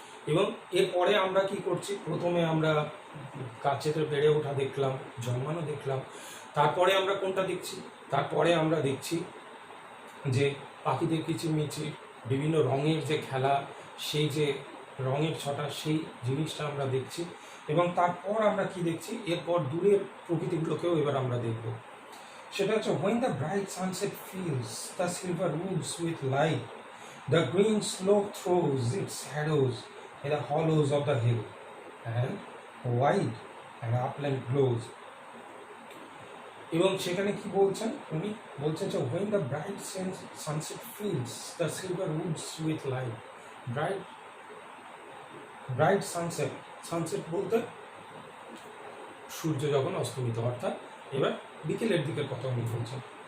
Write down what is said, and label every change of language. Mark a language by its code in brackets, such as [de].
[bn] এবং এরপরে আমরা কি করছি, প্রথমে আমরা গাছেতে বেড়ে ওঠা দেখলাম, জন্মানো দেখলাম, তারপরে আমরা কোনটা দেখছি, তারপরে আমরা দেখছি যে পাখিদের কিচিরমিচির, বিভিন্ন রঙের যে খেলা, সেই যে রঙের ছটা, সেই জিনিসটা আমরা দেখছি। এবং তারপর আমরা কি দেখছি, এরপর দূরের প্রকৃতিগুলোকেও এবার আমরা দেখব। সেটা হচ্ছে [en] when the bright sunset fills the silver woods with light, the green slope throws its shadows in the hollows of the hill, and wide and upland glows. [bn] এবং সেখানে কি বলছেন উনি, বলছেন যে [en] when the bright sunset fills the silver woods with light, [bn] bright sunset বলতে সূর্য যখন অস্তমিত, অর্থাৎ এবার বিকেলের দিকের কথা উনি বলছেন।